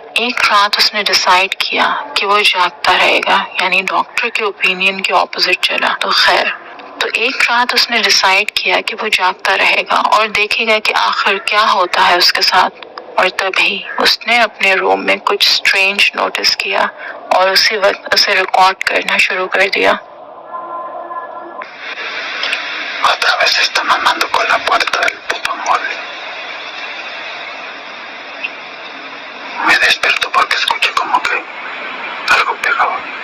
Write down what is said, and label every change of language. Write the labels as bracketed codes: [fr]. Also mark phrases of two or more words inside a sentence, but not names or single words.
[hi] एक रात उसने डिसाइड किया कि वो जागता रहेगा, यानी डॉक्टर के ओपिनियन के ऑपोजिट चला। तो खैर, तो एक रात उसने डिसाइड किया कि वो जागता रहेगा और देखेगा कि आखिर क्या होता है उसके साथ। और तभी उसने अपने रूम में कुछ स्ट्रेंज नोटिस किया और उसी वक्त उसे रिकॉर्ड करना शुरू कर दिया। [es] Otra vez está mamando con la puerta del puto mueble. Me desperto porque escuché como que algo pegaba.